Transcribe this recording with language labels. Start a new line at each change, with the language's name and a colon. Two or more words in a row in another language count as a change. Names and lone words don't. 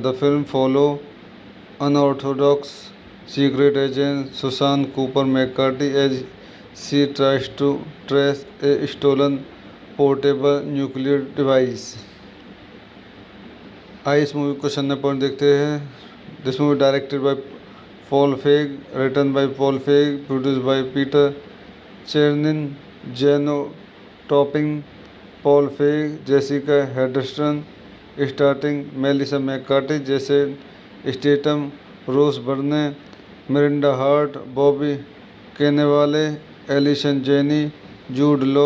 English: The film follow unorthodox secret agent Susan Cooper McCarthy as she tries to trace a stolen portable nuclear device.
Hindi: आइए इस मूवी को सन्ना पॉइंट देखते हैं।
English: This movie directed by Paul Feig, written by Paul Feig, produced by Peter Chernin, Jenno Topping, Paul Feig, Jessica Hedston, starting Melissa McCarthy, Jason Statham, Rose Byrne, Miranda Hart, Bobby Cannavale, Allison Janney, Jude Law.